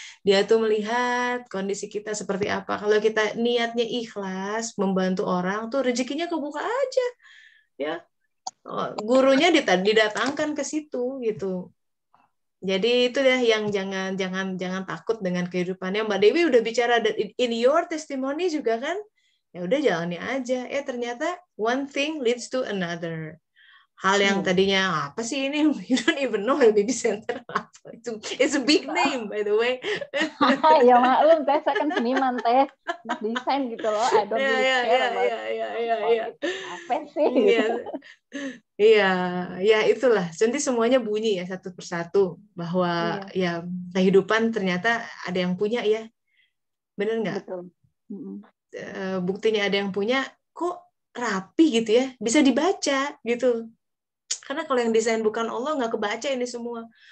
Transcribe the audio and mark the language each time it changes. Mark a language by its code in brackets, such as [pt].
[id] Dia tuh melihat kondisi kita seperti apa. Kalau kita niatnya ikhlas membantu orang tuh rezekinya kebuka aja. Ya. Gurunya didatangkan ke situ gitu. Jadi itu deh yang jangan takut dengan kehidupannya. Mbak Dewi udah bicara [en] in your testimony [id] juga kan? Ya udah jalani aja. Ternyata [en] one thing leads to another. [id] Hal yang tadinya apa sih ini? [en] You don't even know baby center [id] apa. [en] It's a big name by the way. [id] Ya maklum, saya kan seniman teh, desain gitu loh. [en] I don't really care about [id] apa sih gitu. Iya, itulah. Nanti semuanya bunyi ya satu persatu bahwa ya kehidupan ternyata ada yang punya ya. Benar nggak? Betul. Buktinya ada yang punya, kok rapi gitu ya, bisa dibaca gitu. Karena kalau yang desain bukan Allah nggak kebaca ini semua.